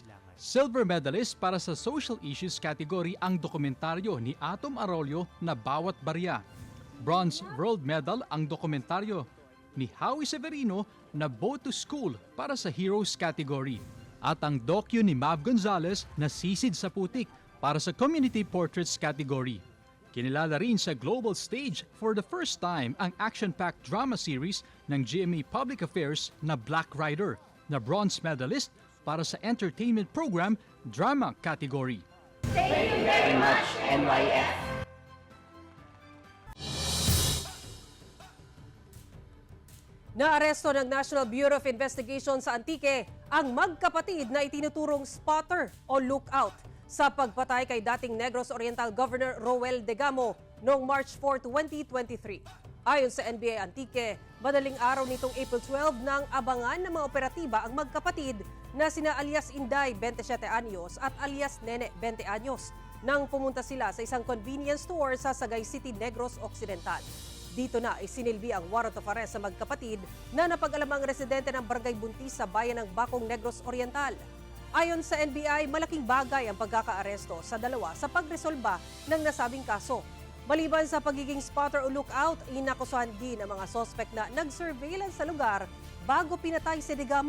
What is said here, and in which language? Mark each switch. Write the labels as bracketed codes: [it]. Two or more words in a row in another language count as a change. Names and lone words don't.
[en] Silver medalist [tl] para sa Social Issues category ang dokumentaryo ni Atom Arroyo na Bawat Barya. Bronze World Medal ang dokumentaryo ni Howie Severino na Boat to School para sa Heroes category. At ang docu ni Mav Gonzalez na Sisid sa Putik para sa Community Portraits category. Kinilala rin sa [en] global stage for the first time [tl] ang [en] action-packed drama series [tl] ng GMA Public Affairs na Black Rider na bronze medalist para sa [en] entertainment program drama category. Thank you very much, NYF. [tl] Naaresto ng National Bureau of Investigation sa Antique ang magkapatid na itinuturong spotter o lookout sa pagpatay kay dating Negros Oriental Governor Roel Degamo noong March 4, 2023. Ayon sa NBA Antique, madaling araw nitong April 12 nang abangan ng mga operatiba ang magkapatid na sina alias Inday, 27 anyos at alias Nene, 20 anyos, nang pumunta sila sa isang [en] convenience store [tl] sa Sagay City, Negros Occidental. Dito na isinilbi ang [en] warrant of arrest [tl] sa magkapatid na napag-alamang residente ng Barangay Buntis sa bayan ng Bacong, Negros Oriental. Ayon sa NBI, malaking bagay ang pagkakaaresto sa dalawa sa pagresolba ng nasabing kaso. Maliban sa pagiging spotter o lookout, inakusahan din ang mga sospek na nag-surveillance sa lugar bago pinatay si Degamo.